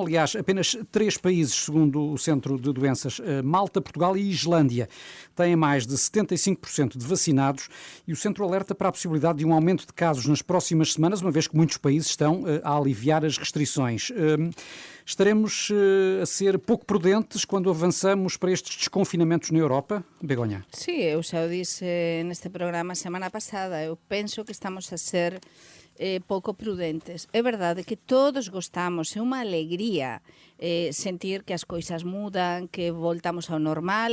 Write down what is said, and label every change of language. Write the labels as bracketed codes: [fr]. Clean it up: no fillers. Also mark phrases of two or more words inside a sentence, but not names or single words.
[pt] Aliás, apenas 3 países, segundo o Centro de Doenças, Malta, Portugal e Islândia, têm mais de 75% de vacinados, e o Centro alerta para a possibilidade de um aumento de casos nas próximas semanas, uma vez que muitos países estão a aliviar as restrições. Estaremos a ser pouco prudentes quando avançamos para estes desconfinamentos na Europa? Begonha? [gl] Sí, eu xa o disse neste programa semana pasada. Eu penso que estamos a ser pouco prudentes. É verdade que todos gostamos, é unha alegría sentir que as coisas mudan, que voltamos ao normal.